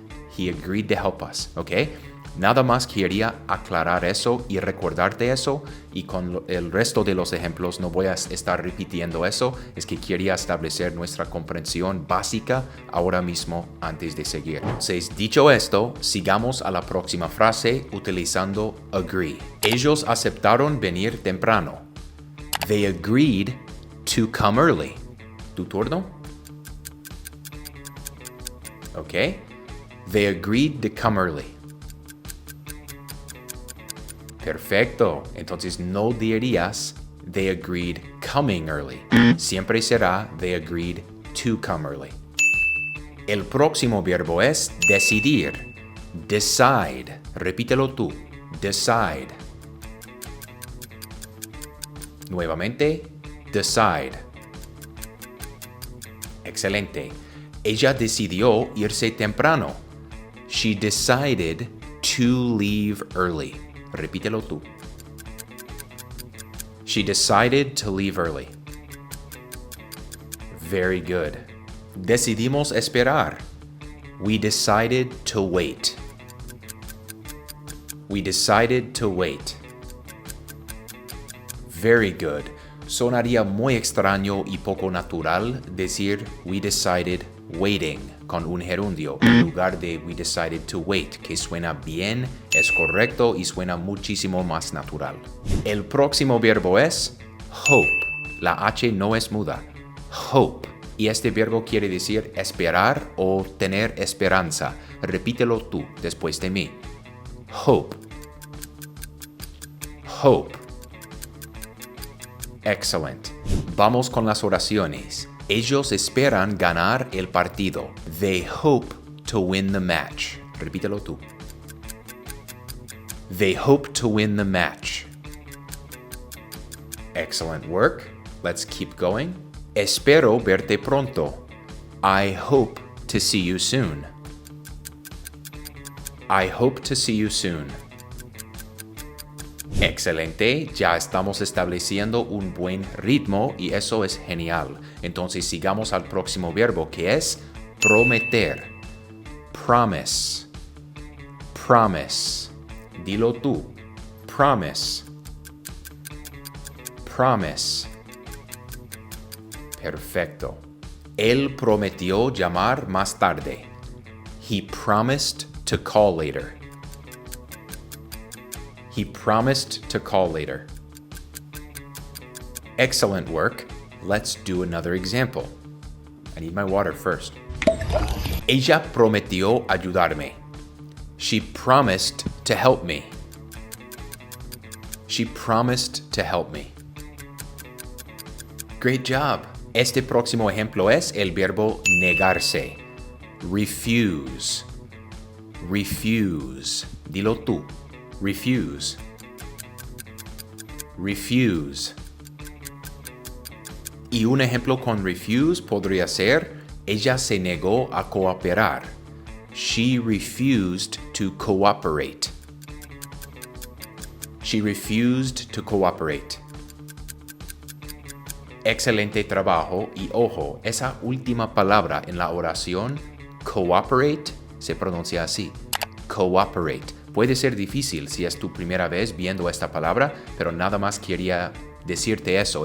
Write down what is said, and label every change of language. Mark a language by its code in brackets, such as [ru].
[en] He agreed to help us, [es] ¿ok? Nada más quería aclarar eso y recordarte eso, y con el resto de los ejemplos no voy a estar repitiendo eso, es que quería establecer nuestra comprensión básica ahora mismo antes de seguir. Entonces, dicho esto, sigamos a la próxima frase utilizando agree. Ellos aceptaron venir temprano. [en] They agreed to come early. [es] ¿Tu turno? [en] Ok. They agreed to come early. [es] Perfecto. Entonces no dirías [en] they agreed coming early. [es] Siempre será [en] they agreed to come early. [es] El próximo verbo es decidir. Decide. Repítelo tú. Decide. Nuevamente, decide. Excelente. Ella decidió irse temprano. [en] She decided to leave early. [es] Repítelo tú. [en] She decided to leave early. Very good. [es] Decidimos esperar. [en] We decided to wait. We decided to wait. Very good. [es] Sonaría muy extraño y poco natural decir [en] we decided waiting [es] con un gerundio en lugar de [en] we decided to wait, [es] que suena bien, es correcto y suena muchísimo más natural. El próximo verbo es hope. La H no es muda. Hope. Y este verbo quiere decir esperar o tener esperanza. Repítelo tú después de mí. Hope. [en] Hope. Excellent. [es] Vamos con las oraciones. Ellos esperan ganar el partido. [en] They hope to win the match. [es] Repítelo tú. [en] They hope to win the match. Excellent work. Let's keep going. [es] Espero verte pronto. [en] I hope to see you soon. I hope to see you soon. [es] Excelente, ya estamos estableciendo un buen ritmo y eso es genial. Entonces sigamos al próximo verbo que es prometer. Promise. Promise. Dilo tú. Promise. Promise. Perfecto. Él prometió llamar más tarde. [en] He promised to call later. He promised to call later. Excellent work. Let's do another example. I need my water first. [es] Ella prometió ayudarme. [en] She promised to help me. She promised to help me. Great job. [es] Este próximo ejemplo es el verbo negarse. [en] Refuse. Refuse. [es] Dilo tú. [en] Refuse. Refuse. [es] Y un ejemplo con refuse podría ser, ella se negó a cooperar. [en] She refused to cooperate. She refused to cooperate. [es] Excelente trabajo y ojo, esa última palabra en la oración, cooperate, se pronuncia así. Cooperate. Puede ser difícil si es tu primera vez viendo esta palabra, pero nada más quería decirte eso.